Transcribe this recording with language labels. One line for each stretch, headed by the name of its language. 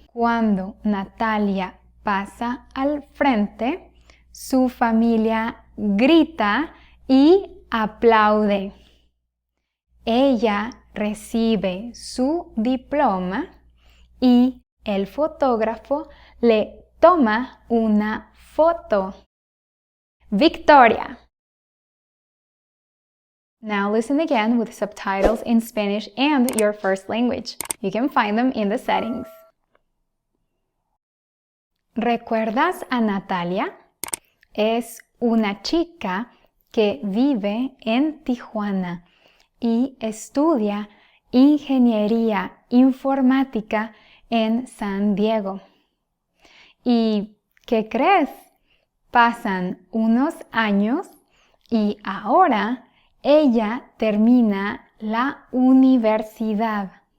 Spanish: Cuando Natalia pasa al frente, su familia grita y aplaude. Ella recibe su diploma y el fotógrafo le toma una foto. Victoria!
English: Now listen again with subtitles in Spanish and your first language. You can find them in the settings.
Spanish: ¿Recuerdas a Natalia? Es una chica que vive en Tijuana y estudia ingeniería informática en San Diego. ¿Y qué crees? Pasan unos años y ahora ella termina la universidad.